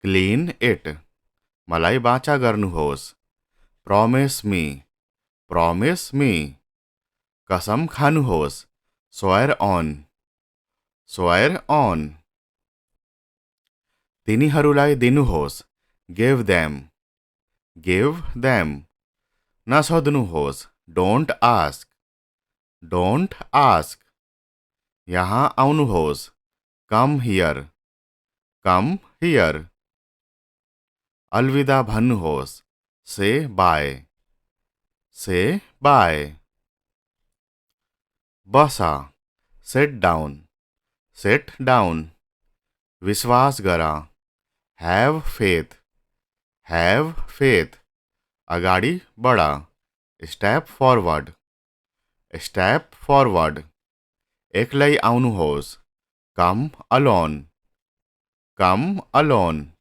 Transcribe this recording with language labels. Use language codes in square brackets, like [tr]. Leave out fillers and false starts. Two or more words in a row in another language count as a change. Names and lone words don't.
[en] clean it [ne] मलाई बाचा गर्नुहोस् [en] promise me [ne] कसम खानुहोस् [en] swear on [ne] तिनीहरूलाई दिनुहोस् [en] give them [ne] नसोध्नुहोस् [en] don't ask [ne] यहाँ आउनुहोस् [en] come here [ne] अलविदा भन्नुहोस् [en] say bye [ne] बसा [en] sit down [ne] विश्वास गरा [en] have faith [ne] अगाडि बढा स्टेप [en] forward [ne] एक्लै आउनुहोस् [en] come alone